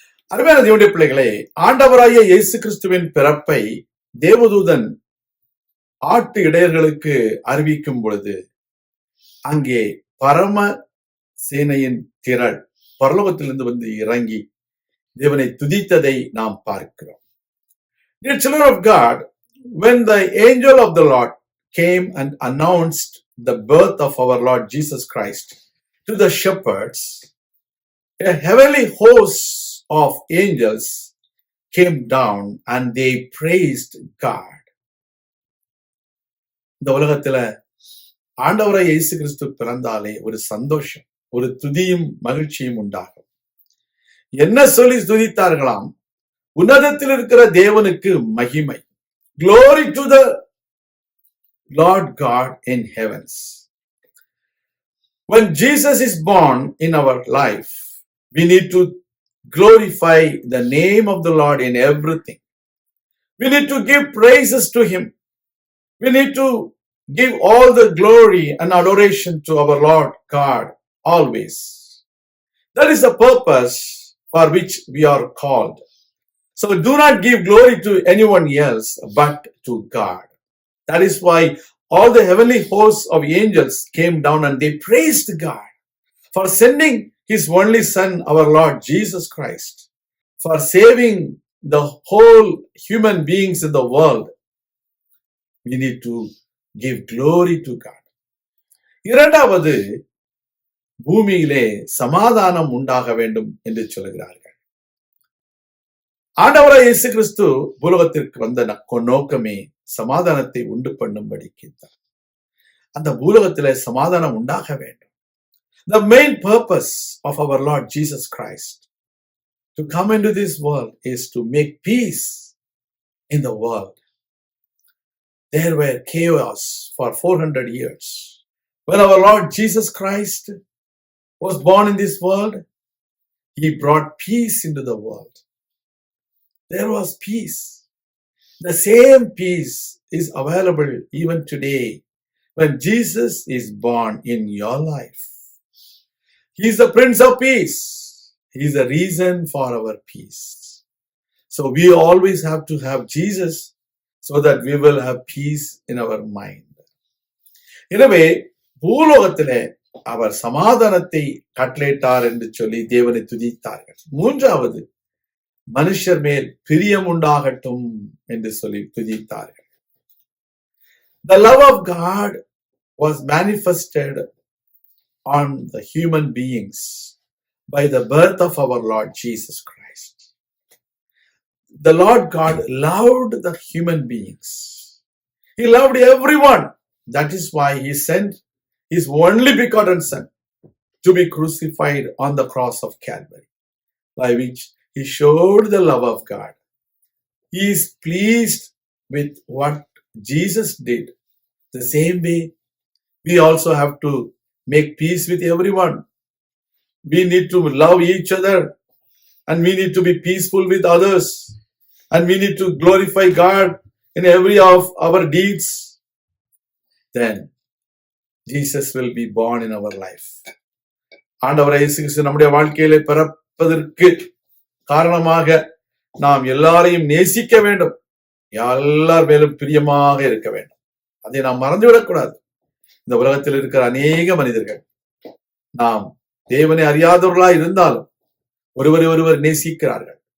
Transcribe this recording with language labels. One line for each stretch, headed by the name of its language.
Tamil: அருமையான தேவனுடைய பிள்ளைகளே, ஆண்டவராகிய இயேசு கிறிஸ்துவின் பிறப்பை தேவதூதன் ஆட்டு இடையர்களுக்கு அறிவிக்கும் பொழுது அங்கே பரம சேனையின் திரள் பரலோகத்திலிருந்து வந்து இறங்கி தேவனை துதித்ததை நாம் பார்க்கிறோம்.
English: Dear children of God, when the angel of the Lord came and announced the birth of our Lord Jesus Christ to the shepherds, a heavenly host of angels came down and they praised God.
Tamil: இந்த உலகத்துல ஆண்டவராகிய இயேசு கிறிஸ்து பிறந்தாலே ஒரு சந்தோஷம், ஒரு துதியும் மகிழ்ச்சியும் உண்டாகும். என்ன சொல்லி துதித்தார்களாம்? உன்னதத்தில் இருக்கிற தேவனுக்கு மகிமை.
English: Glory to the Lord God in heavens. When Jesus is born in our life, we need to glorify the name of the Lord in everything. We need to give praises to Him. We need to give all the glory and adoration to our Lord God always. That is the purpose for which we are called. So do not give glory to anyone else but to God. That is why all the heavenly hosts of angels came down and they praised God for sending His only Son, our Lord Jesus Christ, for saving the whole human beings in the world. We need to give glory to God.
Tamil: இரண்டாவது, பூமியிலே சமாதானம் உண்டாக வேண்டும் என்று சொல்கிறார்கள். ஆண்டவராகிய இயேசு கிறிஸ்து பூலோகத்திற்கு வந்த நோக்கமே சமாதானத்தை உண்டு பண்ணும்படிக்கு தான். அந்த பூலோகத்திலே சமாதானம் உண்டாக வேண்டும்.
English: The main purpose of our Lord Jesus Christ to come into this world is to make peace in the world. There were chaos for 400 years. When our Lord Jesus Christ was born in this world, He brought peace into the world. There was peace. The same peace is available even today when Jesus is born in your life. He is the Prince of Peace. He is the reason for our peace. So we always have to have Jesus so that we will have peace in our mind.
Tamil: எனவே பூலோகத்திலே அவர் சமாதானத்தை கட்டளையிட்டார் என்று சொல்லி தேவனை துதித்தார்கள். மூன்றாவது, மனுஷர் மேல் பிரியம் உண்டாகட்டும் என்று சொல்லி துதித்தார்கள்.
English: The love of God was manifested on the human beings by the birth of our Lord Jesus Christ. The Lord God loved the human beings. He loved everyone. That is why He sent His only begotten Son to be crucified on the cross of Calvary, by which He showed the love of God. He is pleased with what Jesus did. The same way, we also have to make peace with everyone. We need to love each other and we need to be peaceful with others. And we need to glorify God in every of our deeds. Then Jesus will be born in our life.
Tamil: ஆண்டவராகிய இயேசு கிறிஸ்து நம்முடைய வாழ்க்கையிலே பிறப்பதற்கு காரணமாக நாம் எல்லாரையும் நேசிக்க வேண்டும், எல்லார் மேலும் பிரியமாக இருக்க வேண்டும். அதை நாம் மறந்துவிடக்கூடாது. இந்த உலகத்தில் இருக்கிற அநேக மனிதர்கள் நாம் தேவனை அறியாதவர்களாய் இருந்தாலும் ஒருவரை ஒருவர் நேசிக்கிறார்கள்.